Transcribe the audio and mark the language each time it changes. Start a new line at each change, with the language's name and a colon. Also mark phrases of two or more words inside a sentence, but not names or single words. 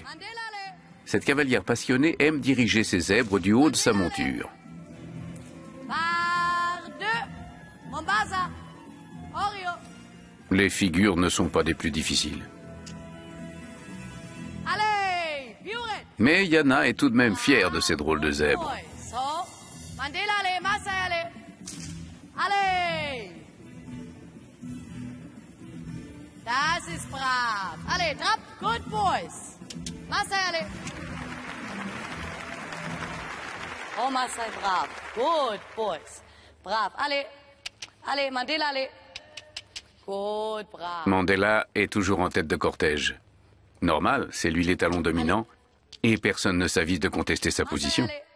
French: Cette cavalière passionnée aime diriger ses zèbres du haut de sa monture. Les figures ne sont pas des plus difficiles. Mais Yana est tout de même fière de ces drôles de zèbres.
German: Das ist brav.
French: Allez,
English: trap, good boys.
French: Marcel, allez. Oh, Marcel, brav.
English: Good boys.
French: Brav. Allez. Allez, Mandela, allez.
German: Good, brav.
French: Mandela est toujours en tête de cortège. Normal, c'est lui l'étalon dominant et personne ne s'avise de contester sa position.